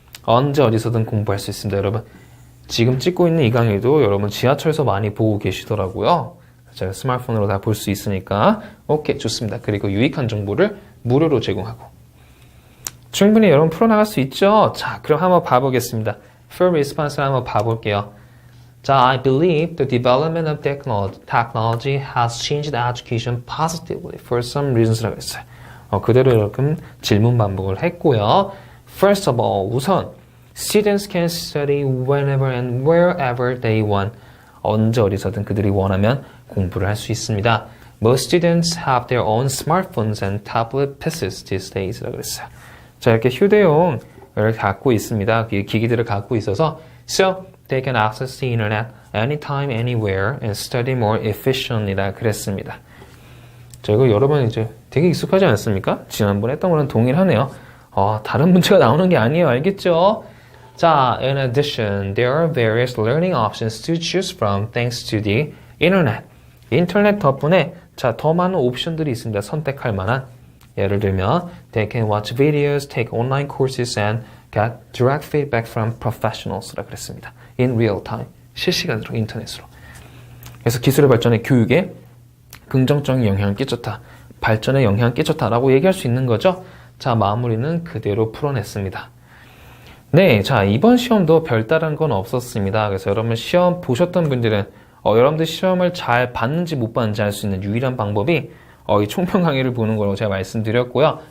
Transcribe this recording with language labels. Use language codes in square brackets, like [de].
[ko] 언제 어디서든 공부할 수 있습니다. 여러분, 지금 찍고 있는 이 강의도 여러분 지하철에서 많이 보고 계시더라고요. 제가 스마트폰으로 다 볼 수 있으니까. 오케이, 좋습니다. 그리고 유익한 정보를 무료로 제공하고. 충분히 여러분 풀어나갈 수 있죠? 자, 그럼 한번 봐보겠습니다. Full response를 한번 봐볼게요. [en] 자, I believe the development of technology has changed education positively for some reasons [ko] 라고 했어요. 그대로 이렇게 질문 반복을 했고요. [en] First of all, [ko] 우선 [en] students can study whenever and wherever they want. [ko] 언제 어디서든 그들이 원하면 공부를 할 수 있습니다. [en] Most students have their own smartphones and tablet PCs these days. [ko] 라고 그랬어요. 자, 이렇게 휴대용을 갖고 있습니다. 기기들을 갖고 있어서 [en] So, they can access the internet anytime, anywhere and study more efficiently. [ko] 라 그랬습니다. 자, 이거 여러분 이제 되게 익숙하지 않습니까? 지난번에 했던 거랑 동일하네요. 다른 문제가 나오는 게 아니에요. 알겠죠? [en] 자, in addition, there are various learning options to choose from thanks to the internet. [ko] 인터넷 덕분에 자, 더 많은 옵션들이 있습니다. 선택할 만한. 예를 들면, [en] they can watch videos, take online courses, and get direct feedback from professionals. [ko] 라 그랬습니다. [en] In real time. [ko] 실시간으로, 인터넷으로. 그래서 기술의 발전에 교육에 긍정적인 영향을 끼쳤다. 발전에 영향을 끼쳤다라고 얘기할 수 있는 거죠. 자, 마무리는 그대로 풀어냈습니다. 네, 자, 이번 시험도 별다른 건 없었습니다. 그래서 여러분 시험 보셨던 분들은 여러분들 시험을 잘 봤는지 못 봤는지 알 수 있는 유일한 방법이 이 총평 강의를 보는 거라고 제가 말씀드렸고요.